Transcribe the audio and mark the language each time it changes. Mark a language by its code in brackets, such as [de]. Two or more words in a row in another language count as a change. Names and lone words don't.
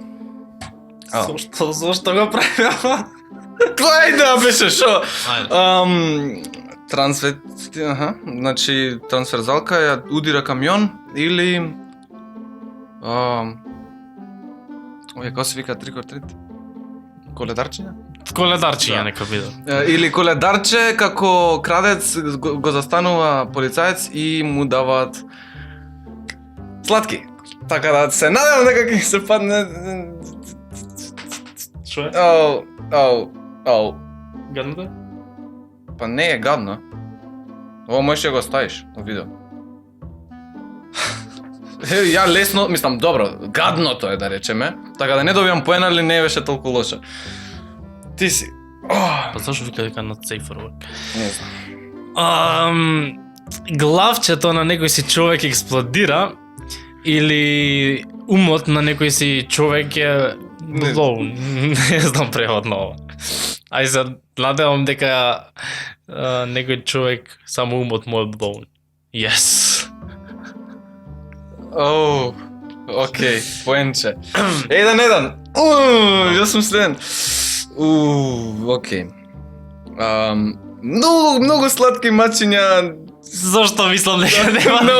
[mk] Зошто го правиме? Која идеја беше, шо? Значи трансверзалка ја удира камион или како се вика [en] trick or treat? [mk] Коледарчиња? Коледарчиња нека биде. Или коледарче како крадец го застанува полицаец и му даваат сладки. Така да се надевам дека ќе се падне. Што е? Гадно? Па не е гадно. Ова можеш да го ставиш на видео. Ја лесно, мислам, добро, гадното е да речеме, така да не добивам поена или не беше толку лоша. Ти си. Па зашто вика дека [en] not safe for work? [mk] Не знам. Главчето на некој си човек експлодира или умот на некој си човек е blown. Не знам превод на ова. Ај се надевам дека некој човек само умот му е blown. Yes. Океј, поенче. 1-1. Јас сум следен. Океј. Многу сладки мачиња. Зошто мислам дека нема